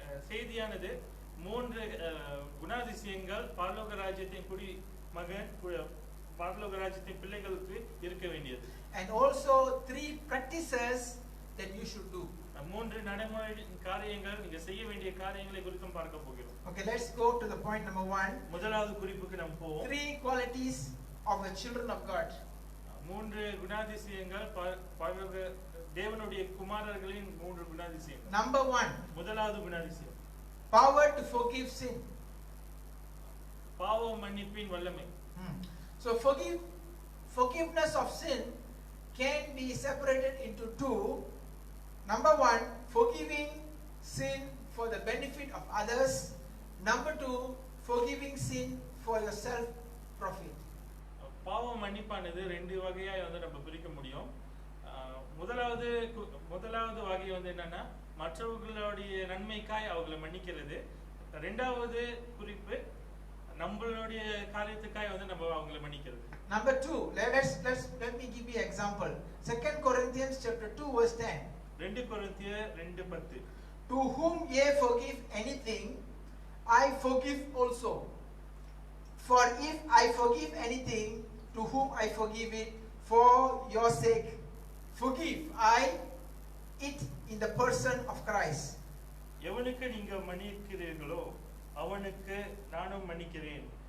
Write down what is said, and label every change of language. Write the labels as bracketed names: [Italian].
[Tamil] செய்தியானது மூன்று குணாதிசயங்கள் பரலோக ராஜ்யத்தின் குடி மகன் பரலோக ராஜ்யத்தின் பிள்ளைகளுக்கு இருக்க வேண்டியது. [English] And also three practices that you should do. [Tamil] மூன்று நடைமுறை காரியங்கள் நீங்க செய்ய வேண்டிய காரியங்களை குறித்தும் பார்க்க போகிறோம். [English] Okay, let's go to the point number 1. [Tamil] முதலாவது குறிப்புக்கு நாம் போவோம். [English] Three qualities of the children of God. [Tamil] மூன்று குணாதிசயங்கள் பரலோக தேவனுடைய குமாரர்களின் மூன்று குணாதிசயங்கள். [English] Number 1. [Tamil] முதலாவது குணாதிசயம், [English] power to forgive sin. [Tamil] பாவ மன்னிப்பின் வல்லமை. [English] So forgiveness of sin can be separated into two. Number 1, forgiving sin for the benefit of others. Number 2, forgiving sin for yourself profit. [Tamil] பாவ மன்னிப்பானது ரெண்டு வகையா வந்து நம்ம பிரிக்க முடியும். முதலாவது வகை வந்து என்னன்னா மற்றவர்களுடைய நன்மைக்காய் அவங்களை மன்னிக்கிறது. இரண்டாவது குறிப்பு நம்மளுடைய காரியத்துக்காய் வந்து நம்ம அவங்களை மன்னிக்கிறது. [English] Number 2, let me give you example. 2 Corinthians chapter 2 verse 10. [Tamil] 2 கொரிந்தியர் 2:10. [English] To whom ye forgive anything, I forgive also. For if I forgive anything, to whom I forgive it, for your sake, forgive I it in the person of Christ. [Tamil] எவனுக்கு நீங்க மன்னிக்கிறீர்களோ அவனுக்கு நானும் மன்னிக்கிறேன்.